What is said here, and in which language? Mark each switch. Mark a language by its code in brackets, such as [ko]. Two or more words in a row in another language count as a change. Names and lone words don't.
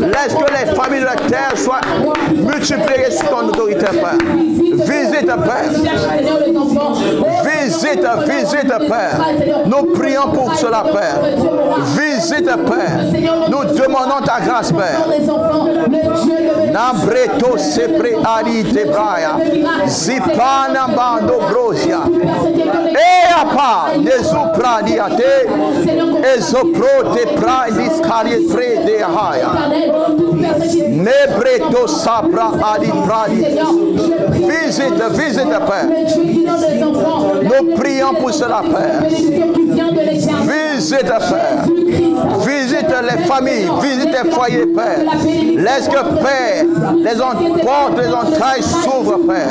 [fr] Laisse que les familles de la terre soient multipliées sous ton autorité, Père. Visite, Père. Visite, Père. Nous prions pour cela, Père. Visite, Père. Nous demandons ta grâce, Père. Nambreto sepre ali tebraya. Zipana bando brosia. E apa nezuprani ate. Ezopro te prandis kari prede haya. Nebreto sapra ali pradi. Visite, Père. Nous prions pour cela, Père. Visite, Père. Visite les familles, visite les foyers, Père. Laisse que, Père, les portes, les entrailles s'ouvrent, Père.